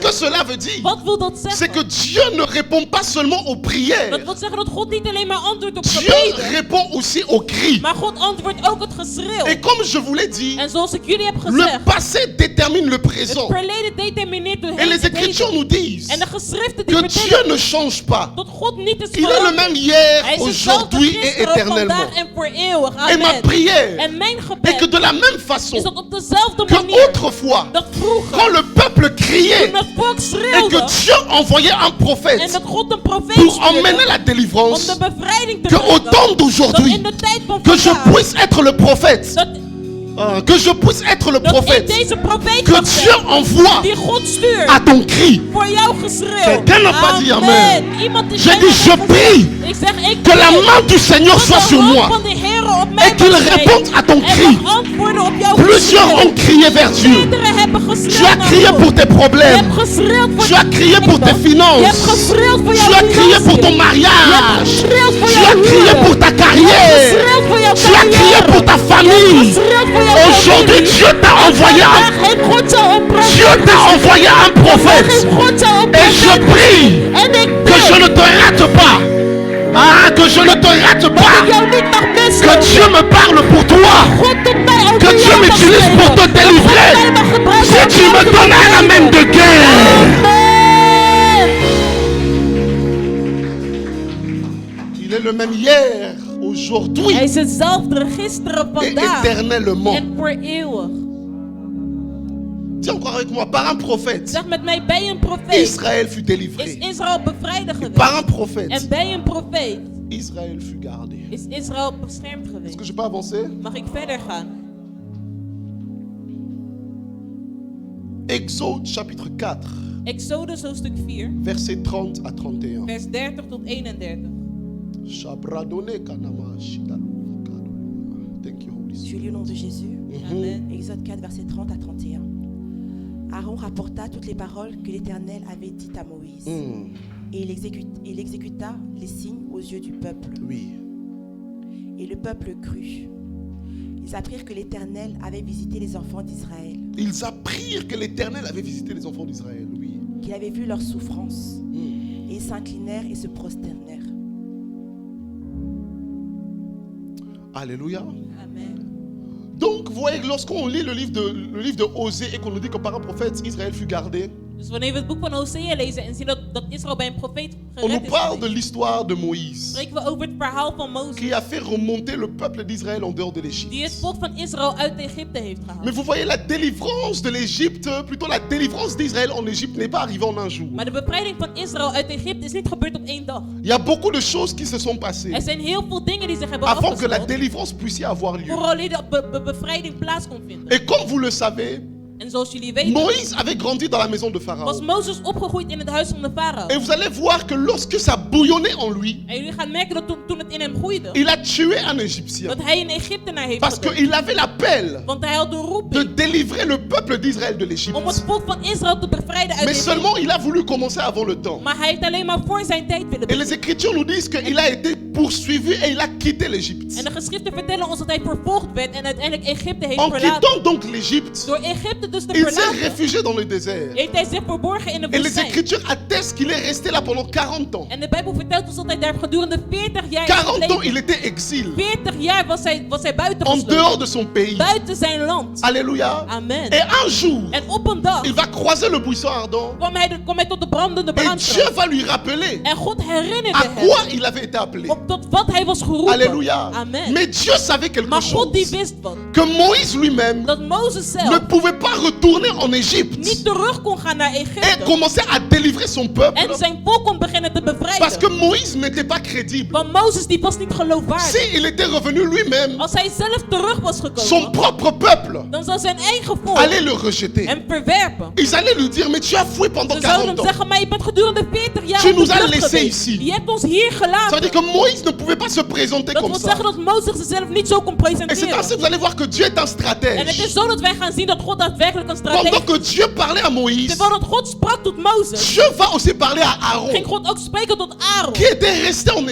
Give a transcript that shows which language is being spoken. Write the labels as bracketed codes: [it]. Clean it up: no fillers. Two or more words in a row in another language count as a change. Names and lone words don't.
[nl] bevrijden. [fr] cela veut dire? [nl] Wat wil dat [fr] C'est que [nl] zeggen? [fr] Dieu ne répond pas seulement aux prières. [nl] Dat wil zeggen dat God niet alleen maar antwoordt op [fr] Dieu [nl] gebeden, [fr] répond aussi aux cris. [nl] maar God antwoordt ook het geschreeuw. [fr] Et comme je vous l'ai dit, [nl] En zoals ik jullie heb [fr] le [nl] gezegd, [fr] passé détermine le [nl] het [fr] présent. [nl] verleden determineert de [fr] Et les Écritures [nl] heden. [fr] nous disent [nl] En de geschriften die [fr] que Dieu [nl] vertellen [fr] ne change pas. [nl] dat God niet is [fr] Il est le [nl] veranderd. [fr] même hier, [nl] Hij is hetzelfde [fr] aujourd'hui et [nl] gisteren, [fr] éternellement. [nl] vandaag en voor eeuwig. [fr] Et ma [nl] Amen. [fr] prière [nl] En mijn [fr] est que [nl] gebed [fr] de la même façon [nl] is dat op dezelfde [fr] que [nl] manier [fr] autrefois, [nl] dat vroeger [fr] quand le peuple criait [nl] toen het volk [fr] et que [nl] schreeuwde [fr] Dieu envoyait un [nl] en [fr] prophète [nl] dat God een profeet [fr] pour emmener [nl] stuurde [fr] la [nl] om [fr] délivrance, [nl] de bevrijding te [fr] que au [nl] brengen, [fr] temps [nl] dat [fr] d'aujourd'hui, [nl] in de tijd van [fr] que je [nl] vandaag, [fr] puisse être le prophète, que je puisse être le [nl] dat ik [fr] prophète [nl] deze profeet [fr] que [nl] mag [fr] Dieu [nl] zijn, [fr] envoie [nl] die God stuurt [fr] à ton cri. [nl] voor jouw geschreeuw. [fr] Quelqu'un n'a pas dit amen. [nl] Iemand is [fr] J'ai [nl] amen [fr] dit, je [nl] gezegd. [fr] prie [nl] Ik zeg, ik [fr] Que la [nl] bid [fr] main du Seigneur [nl] dat [fr] soit [nl] de [fr] sur [nl] hand [fr] moi [nl] van de Heer op mij [fr] et qu'il [nl] mag zijn [fr] réponde à ton [nl] en [fr] cri. [nl] mag antwoorden op jouw [fr] Plusieurs [nl] geschreeuw. [fr] ont crié vers Dieu. [nl] Meerdere hebben [fr] Tu [nl] geschreeuwd [fr] as [nl] naar [fr] crié [nl] God. [fr] pour tes [nl] Je [fr] problèmes. [nl] hebt geschreeuwd voor [fr] Tu as crié pour tes [nl] Je hebt [fr] finances. [nl] geschreeuwd voor [fr] Tu [nl] jouw [fr] as crié pour ton [nl] financiën. Je hebt [fr] mariage. [nl] geschreeuwd voor [fr] Tu [nl] jouw [fr] as crié [nl] huwelijk. [fr] pour ta [nl] Je hebt [fr] carrière. [nl] geschreeuwd voor jouw [fr] Tu as crié [nl] carrière. [fr] pour ta [nl] Je hebt [fr] famille. [nl] geschreeuwd voor jouw [fr] Aujourd'hui, [nl] familie. [fr] Dieu t'a envoyé [nl] Vandaag heeft God jou een [fr] Dieu [nl] profeet [fr] t'a [nl] gestuurd. [fr] envoyé un [nl] Vandaag [fr] prophète. [nl] heeft God jou een [fr] Et je [nl] profeet [fr] prie [nl] gestuurd. En ik [fr] que je [nl] bid [fr] ne te rate pas. Ah, que je ne te rate [nl] dat ik [fr] pas. [nl] jou niet mag [fr] Que [nl] missen. [fr] Dieu me parle pour toi. [nl] God tot mij over [fr] Que Dieu [nl] jou mag [fr] m'utilise [nl] spreken. [fr] pour te [nl] Dat God [fr] délivrer. [nl] mij mag gebruiken [fr] Si [nl] om [fr] tu [nl] jou [fr] me [nl] te [fr] donnes un amen [nl] bevrijden. [fr] de guerre. [nl] Amen. [fr] Il est le même hier, aujourd'hui [nl] Hij is hetzelfde gisteren, [fr] et [nl] vandaag [fr] éternellement. [nl] en voor eeuwig. [fr] Dis encore avec moi, par un prophète, [nl] Zeg met mij, bij een profeet [fr] Israël fut [nl] is [fr] délivré. [nl] Israël bevrijd [fr] Par [nl] geweest. [fr] un prophète, [nl] En bij een profeet [fr] Israël fut gardé. [nl] is Israël beschermd [fr] Est-ce [nl] geweest. [fr] que je peux avancer? [nl] Mag ik verder gaan? [fr] Exode chapitre 4, [nl] Exodus hoofdstuk 4, [fr] versets 30 à 31. [nl] vers 30 tot 31. Shabradone kanama shidalu kadu. [en] Thank you, Holy [fr] Je [en] Spirit. [fr] lis au nom de Jésus. Amen. Exode 4, versets 30 à 31. Aaron rapporta toutes les paroles que l'Éternel avait dites à Moïse. Et il exécuta les signes aux yeux du peuple. Oui. Et le peuple crut. Ils apprirent que l'Éternel avait visité les enfants d'Israël, Ils apprirent que l'Éternel avait visité les enfants d'Israël. Oui. qu'il avait vu leurs souffrances. Et ils s'inclinèrent et se prosternèrent. Alléluia. Amen. Donc, vous voyez, lorsqu'on lit le livre de Osée et qu'on nous dit que par un prophète, Israël fut gardé, [nl] Dus wanneer we het boek van Hosea lezen en zien dat Israël bij een profeet [fr] on nous [nl] gered is [fr] parle de [nl] geweest, [fr] l'histoire de Moïse, [nl] spreken we over het verhaal van Mozes, [fr] qui a fait remonter le peuple d'Israël en dehors de [nl] die [fr] l'Égypte. [nl] het volk van Israël uit Egypte heeft [fr] Mais [nl] gehaald. [fr] vous voyez, la délivrance de l'Égypte, plutôt la délivrance d'Israël en Égypte n'est pas arrivée en un jour. [nl] Maar de bevrijding van Israël uit Egypte is niet gebeurd op één dag. [fr] Il y a beaucoup de choses qui se sont passées [nl] Er zijn heel veel dingen die zich hebben [fr] avant que la [nl] afgespeeld, [fr] délivrance puisse y avoir lieu. [nl] vooral de bevrijding plaats kon vinden. [fr] Et comme vous le savez, [nl] En zoals jullie weten, [fr] Moïse avait grandi dans la maison de Pharaon. [nl] was Mozes opgegroeid in het huis van de farao. [fr] Et vous allez voir que lorsque ça bouillonnait en lui, [nl] En jullie gaan merken dat toen het in hem groeide, [fr] il a tué un Égyptien. [nl] dat hij een Egyptenaar heeft [fr] Parce [nl] gedood. [fr] qu'il avait l'appel [nl] Want hij had de [fr] de [nl] roeping [fr] délivrer le peuple d'Israël de [nl] om [fr] l'Égypte. [nl] het volk van Israël te bevrijden uit [fr] Mais [nl] Egypte. [fr] seulement il a voulu commencer avant le temps. [nl] Maar hij heeft alleen maar voor zijn tijd willen [fr] Et les [nl] beginnen. [fr] Écritures nous disent qu'il a été poursuivi et il a quitté l'Égypte. [nl] En de geschriften vertellen ons dat hij vervolgd werd en uiteindelijk Egypte heeft [fr] En [nl] verlaten. [fr] quittant donc l'Égypte, [nl] Door Egypte dus te [fr] il s'est [nl] verlaten, [fr] réfugié dans le désert. [nl] heeft hij zich verborgen in de [fr] Et les [nl] woestijn. [fr] Écritures attestent qu'il est resté là pendant 40 ans. [nl] En de Bijbel vertelt ons dat hij daar gedurende 40 jaar is [fr] 40 ans, [nl] gebleven. [fr] il était exil, [nl] 40 jaar was hij buiten [fr] en [nl] gesloten. [fr] dehors de son pays. [nl] Buiten zijn land. [fr] Alléluia. [nl] Amen. [fr] Et un jour, [nl] En op een dag [fr] il va croiser le buisson ardent. [nl] kwam hij tot de brandende [fr] Et Dieu [nl] brandstapel. [fr] va lui rappeler [nl] En God herinnerde [fr] à [nl] hem [fr] quoi il avait été appelé. [nl] tot wat hij was geroepen. [fr] Alléluia. [nl] Amen. [fr] Mais Dieu savait quelque [nl] Maar God die [fr] chose. [nl] wist wat. [fr] Que Moïse lui-même [nl] Dat Mozes [fr] ne [nl] zelf [fr] pouvait pas retourner en Égypte [nl] niet terug kon gaan naar [fr] et [nl] Egypte. [fr] commencer à délivrer son peuple. [nl] En zijn volk kon beginnen te [fr] Parce que [nl] bevrijden. [fr] Moïse n'était pas crédible. [nl] Want Mozes die was niet geloofwaardig. [fr] S'il était revenu lui-même, [nl] Als hij zelf terug was [fr] son [nl] gekomen, [fr] propre peuple [nl] dan zou zijn eigen volk [fr] allait le rejeter. [nl] hem verwerpen. [fr] Ils allaient lui dire, mais tu as fouillé pendant [nl] Ze zouden [fr] 40 [nl] hem [fr] ans. [nl] zeggen, maar je bent gedurende 40 jaar [fr] Tu [nl] op de [fr] nous as [nl] vlucht [fr] laissés [nl] geweest. [fr] ici. [nl] Je hebt ons hier [fr] Ça veut [nl] gelaten. [fr] dire que Moïse ne pouvait pas se présenter [nl] Dat [fr] comme [nl] wil [fr] ça. [nl] zeggen dat Mozes zichzelf niet zo kon [fr] Et c'est ainsi [nl] presenteren. [fr] que vous allez voir que Dieu est un [nl] En het [fr] stratège. [nl] is zo dat wij gaan zien dat God daadwerkelijk een [fr] Pendant [nl] stratege [fr] que Dieu parlait à Moïse, [nl] Terwijl dat God sprak tot Mozes, [fr] Dieu va aussi parler à [nl] ging [fr] Aaron, [nl] God ook spreken tot Aaron, [fr] qui était resté en